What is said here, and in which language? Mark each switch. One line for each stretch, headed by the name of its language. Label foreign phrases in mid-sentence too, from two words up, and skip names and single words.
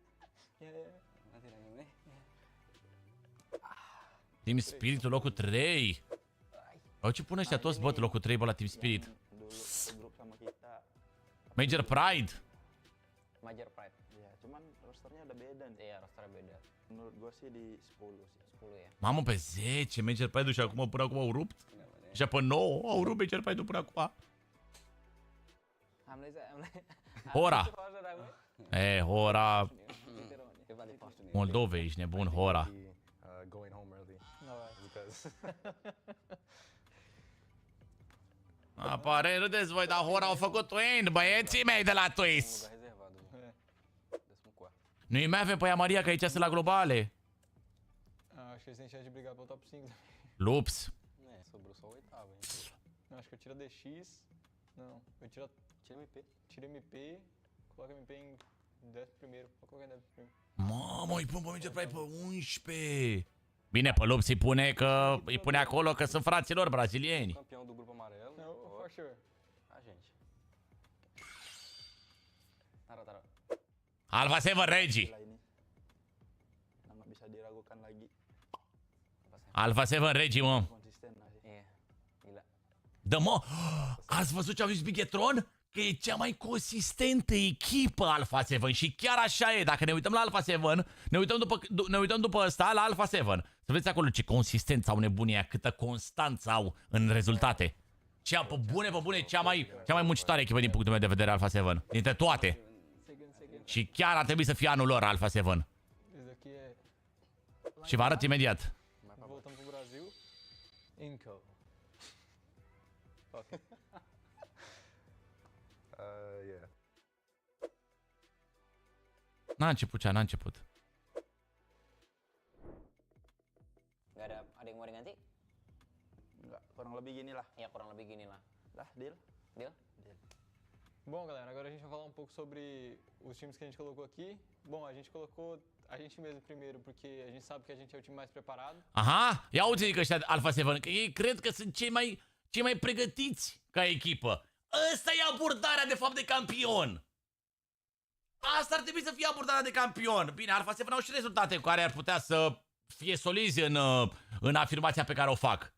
Romanian: Team Spirit locul 3. Au ce pun ăștia toți, bă, locul 3, bă, la Team Spirit. Major Pride. Major Pride.
Indonesian: Iya, cuman rosternya udah beda nih. Iya, rosternya beda. Menurut gua sih di 10 ya.
Romanian: Mamă, pe 10 Major Pride-ul și până acum au rupt. Și pe 9 au rupt Major Pride-ul până acum. Hora. Hora. Moldove, ești nebun, Hora. Apare, râdeți voi, dar Hora au făcut win, băieții mei de la Twist. Noi mai avem pe ea Maria, că aici sunt la globale.
Portuguese: Acho que eles têm chance de brigar pelo top 5 também. Lups. É, sobrou só o oitavo, hein? Não, acho que eu tiro a DX. Não, eu tiro Tira MP. tiro MP, coloco MP em 11º. Vou colocar em 11º.
Romanian: Mamă, îi pun pe Mingea Pride pe 11. Bine, pe Lups îi pune acolo că sunt fraților brazilieni.
Portuguese: Campeão do grupo amarelo. Não,
English: for sure.
Portuguese: A gente. Tara.
Indonesian: Alpha 7 Regi. Lah ini. Nama bisa diragukan lagi.
Romanian: Alpha 7 Regi, mă.
Indonesian: Konsisten lah sih. Iya. Gila.
Romanian: Da, mă, ați văzut ce a zis Bigetron? Că e cea mai consistentă echipă Alpha 7 și chiar așa e. Dacă ne uităm la Alpha 7, ne uităm după ăsta la Alpha 7. Să vedeți acolo ce consistență au nebunii aia, câtă constanță au în rezultate. Pe bune, cea mai muncitoare echipă din punctul meu de vedere Alpha 7. Dintre toate. Și chiar ar trebui să fie anul lor Alpha 7.
Portuguese: Esse daqui é...
Romanian: Și vă arăt imediat.
Portuguese: Voltamos pro Brasil. Inco. Ok.
English: Yeah.
Romanian: N-a început.
Indonesian: Gak ada yang mau diganti? Enggak, kurang lebih gini lah. Ya, kurang lebih gini lah. Lah,
English: deal? Deal? Deal.
Portuguese: Bom, galera, agora a gente vai falar um pouco sobre os times que a gente colocou aqui. Bom, a gente colocou a gente mesmo primeiro, porque a gente sabe que a gente é o time mais preparado.
Romanian: Aha, ia uite că ăștia Alpha 7, că ei cred că sunt cei mai pregătiți ca echipă. Ăsta e abordarea de fapt de campion. Asta ar trebui să fie abordarea de campion. Bine, Alpha 7 au și rezultate cu care ar putea să fie solizi în afirmația pe care o fac.